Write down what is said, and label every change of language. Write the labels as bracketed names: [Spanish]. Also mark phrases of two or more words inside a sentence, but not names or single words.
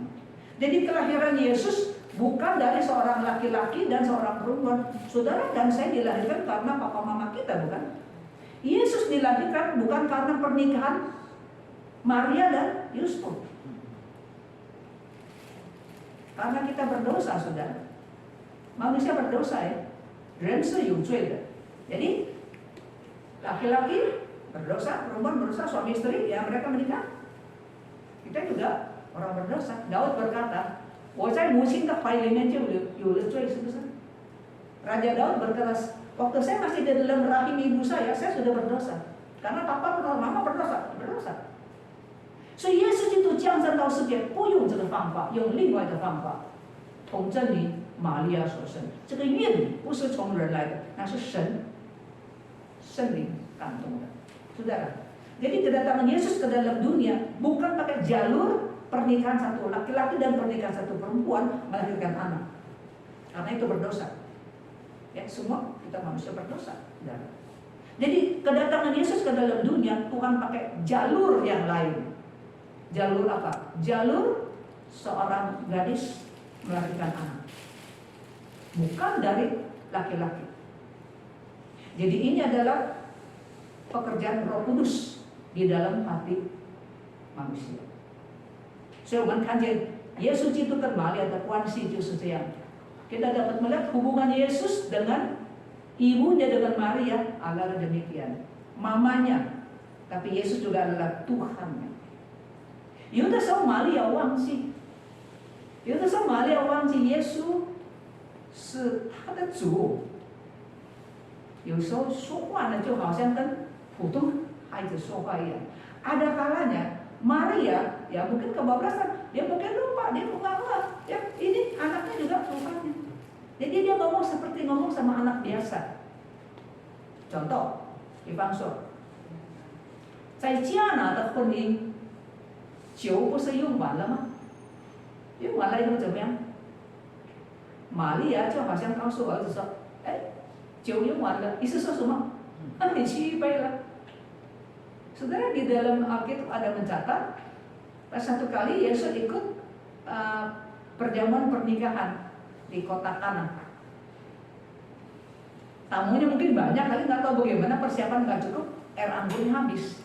[Indonesian] Jadi kelahiran Yesus bukan dari seorang laki-laki dan seorang perempuan. Saudara dan saya dilahirkan karena papa mama kita, bukan? Yesus dilahirkan bukan karena pernikahan Maria dan Yusuf. Karena kita berdosa, saudara. Manusia berdosa ya. [Chinese] 人是有罪的. [Indonesian] Jadi laki-laki berdosa, perempuan berdosa, suami istri ya mereka menikah. Kita juga orang berdosa. Daud berkata, [Chinese] 我在母亲的怀里面就有了罪，是不是? [Indonesian] Raja Daud berkata, waktu saya masih di dalam rahim ibu saya sudah berdosa. Karena papa berdosa, mama berdosa. [Chinese] 所以耶稣基督降生到世界，不用这个方法，用另外的方法，从真理玛利亚所生。这个孕不是从人来的，那是神圣灵感动的，saudara. [Indonesian] Jadi kedatangan Yesus ke dalam dunia bukan pakai jalur pernikahan satu laki-laki dan pernikahan satu perempuan melahirkan anak. Karena itu berdosa. Ya, semua kita manusia berdosa. Jadi kedatangan Yesus ke dalam dunia Tuhan pakai jalur yang lain. Jalur apa? Jalur seorang gadis melahirkan anak. Bukan dari laki-laki. Jadi ini adalah pekerjaan Roh Kudus di dalam hati manusia. [Chinese] 所以我们看见耶稣基督跟玛利亚的关系就是这样。 [Indonesian] Kita dapat melihat hubungan Yesus dengan ibunya dengan Maria adalah demikian. Mamanya, tapi Yesus juga adalah Tuhannya. [Chinese] 有的时候玛利亚忘记耶稣是他的主。有时候说话呢，就好像跟普通孩子说话一样。 [Indonesian] Ada kalanya Maria ya mungkin kebablasan, dia mungkin lupa, dia menganggap ya ini anaknya juga Tuhannya. Jadi dia biasa. Contoh， [Chinese] 比方说，在迦拿的婚姻，酒不是用完了吗？用完了以后怎么样？玛利亚就好像告诉儿子说：“哎，酒用完了。”意思说什么？你去一杯了。 [Indonesian] Saudara, di dalam Alkitab ada mencatat satu kali Yesus ikut perjamuan pernikahan di kota Kana. Tamunya mungkin banyak, kali nggak tahu bagaimana persiapan nggak cukup, air anggurnya habis.